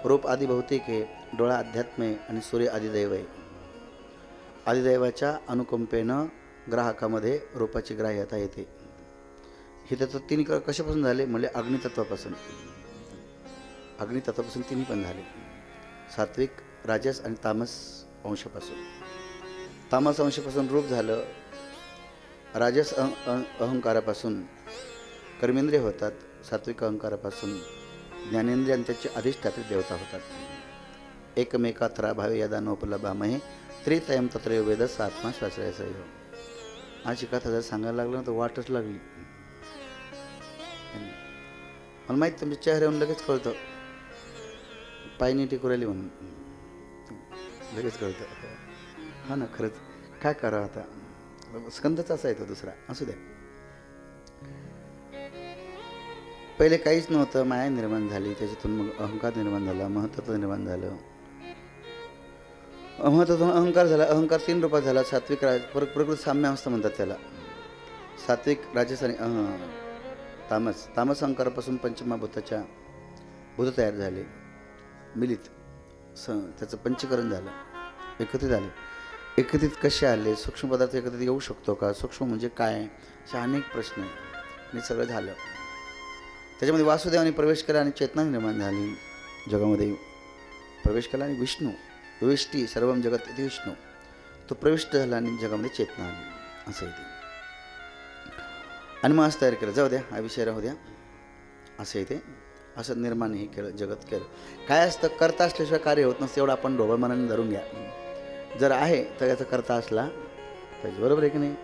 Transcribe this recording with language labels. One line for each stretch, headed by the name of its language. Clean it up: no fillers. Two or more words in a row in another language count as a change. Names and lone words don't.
Marathi: रूप आदी भौतिक आहे, डोळा अध्यात्म आहे आणि सूर्य अधिदैव आहे. अधिदैवाच्या अनुकंपेनं ग्राहकामध्ये रूपाची ग्राह्यता येते. हे तत्व 3 कशापासून झाले? म्हणजे अग्नितत्वापासून. अग्नितत्वापासून 3 पण झाले. सात्विक, राजस आणि तामस अंशापासून. तामस अंशापासून रूप झालं. राजस अहंकारापासून कर्मेंद्रिय होतात. सात्विक अहंकारापासून ज्ञानेंद्रिय आणि त्याचे अधिष्ठात्री देवता होतात.
Sanskrit: एकमेकात्रा भावे यदा नोपलभामहे त्रितयम तत्रयो वेदस आत्मा श्वासय.
Marathi: अशी कथा जर सांगायला लागलं तर वाटच लागली. मला माहीत तुमच्या चेहऱ्यावरून लगेच कळतं पायनी टिकुराली म्हणून. लगेच कळतं. हा ना, खरंच काय करावं आता. स्कंदच असा आहे तो दुसरा, असू द्या. पहिले काहीच नव्हतं, माया निर्माण झाली, त्याच्यातून मग अहंकार निर्माण झाला, महत्त्व निर्माण झालं, महत्त्वातून अहंकार झाला, अहंकार 3 रूपात झाला. सात्विक प्रकृती साम्य अवस्था म्हणतात त्याला. सात्विक, राजस आणि तामस. तामस अहंकारापासून पंचमहाभूताच्या भूत तयार झाले, मिलित त्याचं पंचीकरण झालं, एकत्रित झाले. एकत्रित कसे आले, सूक्ष्म पदार्थ एकत्रित येऊ शकतो का, सूक्ष्म म्हणजे काय, असे अनेक प्रश्न आहे. आणि सगळं झालं. त्याच्यामध्ये वासुदेवाने प्रवेश केला आणि चेतना निर्माण झाली, जगामध्ये प्रवेश केला. आणि
Sanskrit: विष्णू विष्टी सर्वम जगत इति विष्णू,
Marathi: तो प्रविष्ट झाला आणि जगामध्ये चेतना आली, असं इथे. आणि मग असं तयार केलं, जाऊ द्या हा विषय राहू द्या, असं इथे असं निर्माण हे केलं, जगत केलं. काय असतं, करता असल्याशिवाय कार्य होत नसतं, एवढं आपण ढोबळ मनाने धरून घ्या. जर आहे तर याचा करता असला पाहिजे, बरोबर आहे की नाही.